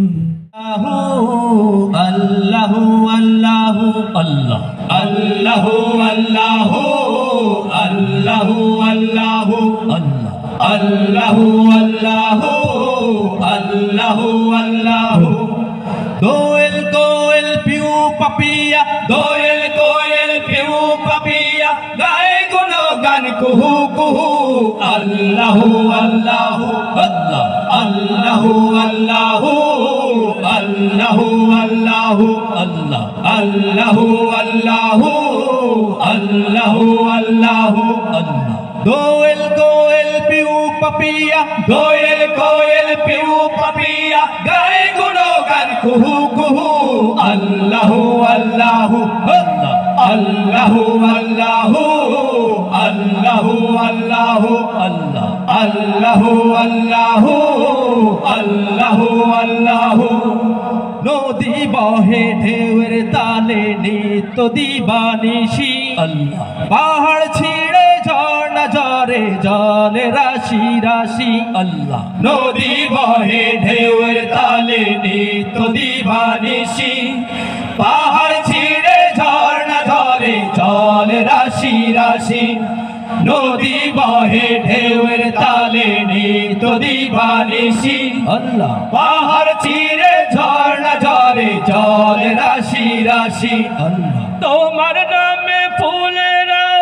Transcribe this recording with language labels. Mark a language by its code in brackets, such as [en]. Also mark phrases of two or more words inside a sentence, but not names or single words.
[ar] الله الله الله الله الله الله الله الله الله [bn] দোয়েল কোয়েল পিউ পাপিয়া দোয়েল কোয়েল পিউ পাপিয়া গায় গুণ গান কুহু কুহু [ar] الله الله الله الله الله الله الله الله الله الله الله الله الله [bn] দোয়েল কোয়েল পিউ পাপিয়া দোয়েল কোয়েল পিউ পাপিয়া গায় গুণ গান কুহু কুহু [ar] الله الله الله الله الله الله الله الله الله الله الله الله নদী [bn] বহে ঢেউয়ের তালে নিত্য দিবানিশি আল্লাহ পাহাড় ছিঁড়ে ঝর্ণা ঝরে জলে রাশি রাশি আল্লাহ নদী বহে ঢেউয়ের তালে নিত্য দিবানিশি পাহাড় ছিঁড়ে ঝর্ণা ঝরে জলে রাশি রাশি নদী বহে ঢেউয়ের তালে নিত্য দিবানিশি আল্লাহ পাহাড় ছিঁড়ে ঝর্ণা ঝরে জল রাশি রাশি আল্লাহ তোমার নামে ফুলেরা